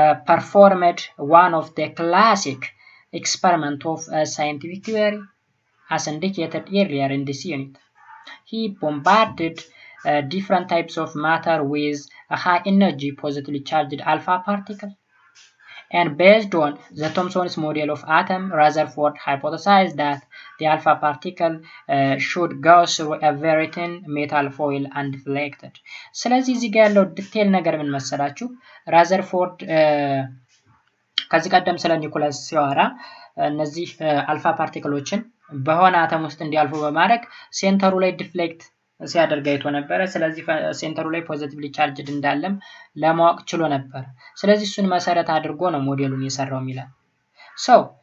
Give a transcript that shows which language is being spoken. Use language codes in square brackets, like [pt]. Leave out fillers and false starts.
[en] performed one of the classic experiment of scientific theory as indicated earlier in this unit He bombarded different types of matter with a high energy positively charged alpha particle. And based on the Thomson's model of atom, Rutherford hypothesized that the alpha particle should go through a very thin metal foil undeflected. [am] ስለዚህ እዚህ ጋር ያለው ዲቴል ነገር ምን መሰላችሁ ራዘርፎርድ ከዚህ ቀደም ስለ ኒኮላስ ሲያወራ እነዚህ አልፋ ፓርቲክሎችን በሆነ አተም ውስጥ እንዲያልፉ በማድረግ ሴንተሩ ላይ ዲፍሌክት ሲያደርግ አይቶ ነበር ስለዚህ ሴንተሩ ላይ ፖዚቲቭሊ ቻርጅድ እንዳለም ለማወቅ ችሎ ነበር ስለዚህ እሱን መሰረት አድርጎ ነው ሞዴሉን የሰራው ሚላል So